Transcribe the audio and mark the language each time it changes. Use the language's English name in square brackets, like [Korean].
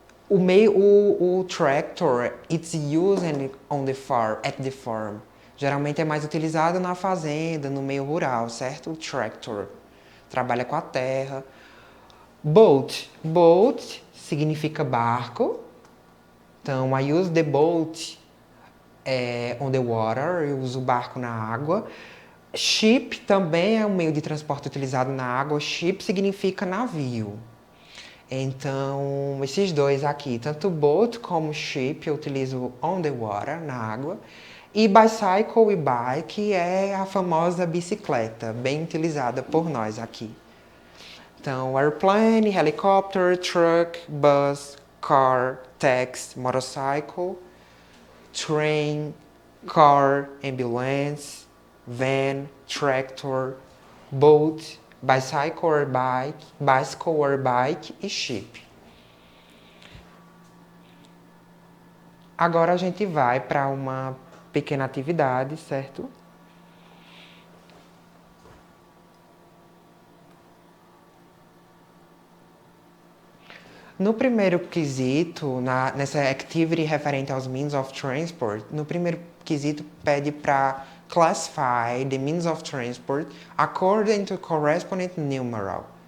[English] O tractor, it's used on the farm, at the farm. [Portuguese] Geralmente é mais utilizado na fazenda, no meio rural, certo? O tractor trabalha com a terra. Boat, boat significa barco. Então, [English] I use the boat on the water, [Portuguese] eu uso o barco na água. Ship também é um meio de transporte utilizado na água. Ship significa navio. Então, esses dois aqui, tanto boat como ship, eu utilizo [English] on the water, [Portuguese] na água. E bicycle e bike é a famosa bicicleta, bem utilizada por nós aqui. [English] Então, airplane, helicopter, truck, bus, car, taxi, motorcycle, train, car, ambulance, van, tractor, boat, bicycle or bike e ship. [Portuguese] Agora a gente vai para uma pequena atividade, certo? No primeiro quesito, nessa activity referente aos means of transport, no primeiro quesito pede para [English] classify the means of transport according to corresponding numeral.